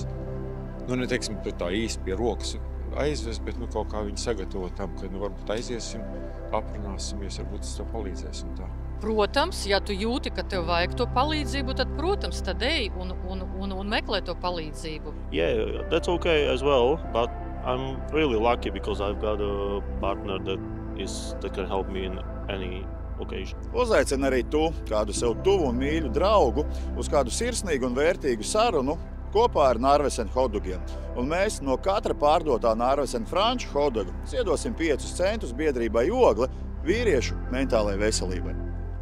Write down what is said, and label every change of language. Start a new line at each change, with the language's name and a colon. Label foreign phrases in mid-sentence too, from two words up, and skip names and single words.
Latvian: Neteiksim, tā īsti pie rokas aizvest, bet kaut kā viņu sagatavot tam, ka varbūt aiziesim, aprunāsimies, varbūt es tev palīdzēsim tā. Protams, ja tu jūti, ka tev vajag to palīdzību, tad, protams, tad ej un meklē to palīdzību.
English: Yeah, that's okay as well, but I'm really lucky because I've got a partner that can help me in any occasion.
Latvian: Uzaicini arī tu kādu sev tuvu un mīļu draugu uz kādu sirsnīgu un vērtīgu sarunu kopā ar Narvesen hotdogiem. Un mēs no katra pārdotā Narvesen franču hotdoga ziedosim 5 centus biedrībai Ogle vīriešu mentālajai veselībai.